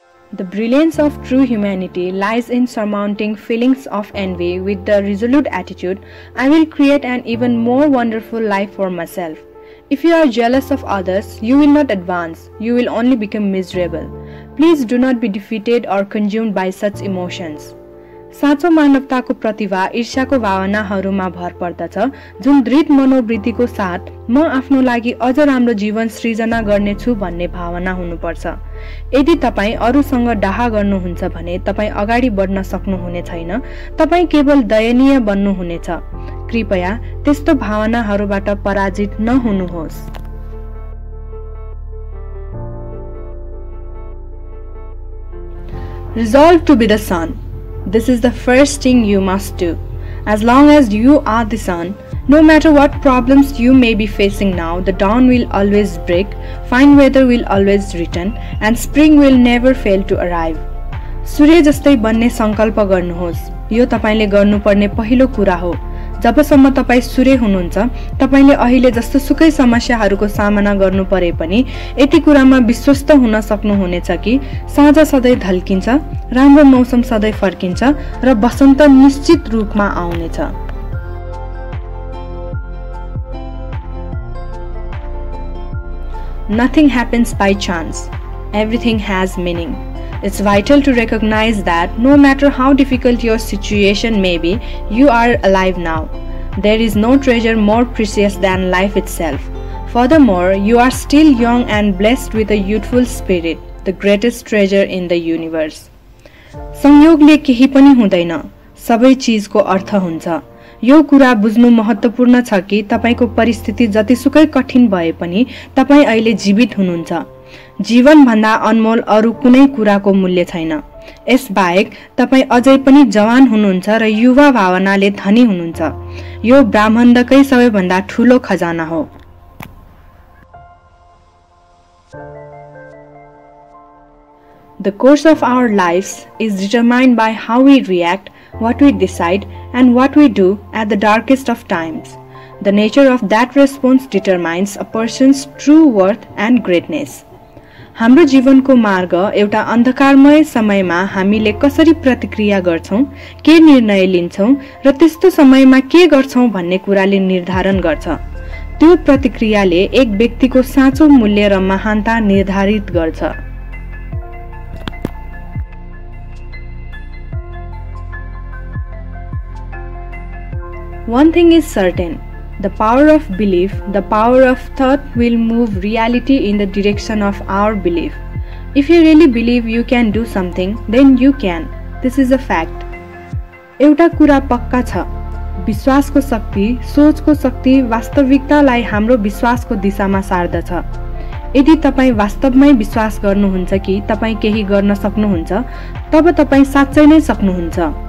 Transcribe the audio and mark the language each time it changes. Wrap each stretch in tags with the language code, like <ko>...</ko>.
<en>The brilliance of true humanity lies in surmounting feelings of envy with the resolute attitude, I will create an even more wonderful life for myself. If you are jealous of others, you will not advance, you will only become miserable. Please do not be defeated or consumed by such emotions.</en> <ne>साँचो मानवताको प्रतिभा ईर्ष्याको भावनाहरूमा भर पर्दछ, जुन दृढ मनोवृत्तिको साथ म आफ्नो लागि अझ राम्रो जीवन सृजना गर्नेछु भन्ने भावना हुनुपर्छ। यदि तपाईँ अरूसँग डाहा गर्नुहुन्छ भने तपाईँ अगाडि बढ्न सक्नुहुने छैन, तपाईँ केवल दयनीय बन्नुहुनेछ। कृपया त्यस्तो भावनाहरूबाट पराजित नहुनुहोस्।</ne> <en>Resolve to be the sun. This is the first thing you must do. As long as you are the sun, no matter what problems you may be facing now, the dawn will always break, fine weather will always return, and spring will never fail to arrive.</en> <ne>सूर्य जस्तै बन्ने संकल्प गर्नुहोस्। यो तपाईले गर्नुपर्ने पहिलो कुरा हो। जबसम्म तपाई सूर्य हुनुहुन्छ, तपाईले अहिले जस्तो सुकै समस्याहरूको सामना गर्नु परे पनि यति कुरामा विश्वस्त हुन सक्नुहुनेछ कि साँझ सधैँ ढल्किन्छ, राम्रो मौसम सधैँ फर्किन्छ र बसन्त निश्चित रूपमा आउनेछ।</ne> <en>Nothing happens by chance. Everything has meaning. It's vital to recognize that no matter how difficult your situation may be, you are alive now. There is no treasure more precious than life itself. Furthermore, you are still young and blessed with a youthful spirit, the greatest treasure in the universe.</en> <ne>संयोगले केही पनि हुँदैन, सबै चीजको अर्थ हुन्छ। यो कुरा बुझ्नु महत्त्वपूर्ण छ कि तपाईको परिस्थिति जतिसुकै कठिन भए पनि तपाई अहिले जीवित हुनुहुन्छ। जीवन भन्दा अनमोल अरु कुनै कुराको मूल्य छैन। यसबाहेक तपाई अझै पनि जवान हुनुहुन्छ र युवा भावनाले धनी हुनुहुन्छ। यो ब्रह्माण्डकै सबैभन्दा ठूलो खजाना हो।</ne> <en>The course of our lives is determined by how we react, what we decide, and what we do at the darkest of times. The nature of that response determines a person's true worth and greatness.</en> <ne>हाम्रो जीवनको मार्ग एउटा अन्धकारमय समयमा हामीले कसरी प्रतिक्रिया गर्छौं, के निर्णय लिन्छौं र त्यस्तो समयमा के गर्छौं भन्ने कुराले निर्धारण गर्छ। त्यो प्रतिक्रियाले एक व्यक्तिको साँचो मूल्य र महानता निर्धारित गर्छ।</ne> <en>One thing is certain. The power of belief, the power of thought will move reality in the direction of our belief. If you really believe you can do something, then you can. This is a fact.</en> <ne>एउटा कुरा पक्का छ, विश्वासको शक्ति, सोचको शक्ति वास्तविकतालाई हाम्रो विश्वासको दिशामा सार्दछ। यदि तपाई वास्तवमै विश्वास गर्नुहुन्छ कि तपाई केही गर्न सक्नुहुन्छ, तब तपाई साच्चै नै सक्नुहुन्छ।</ne>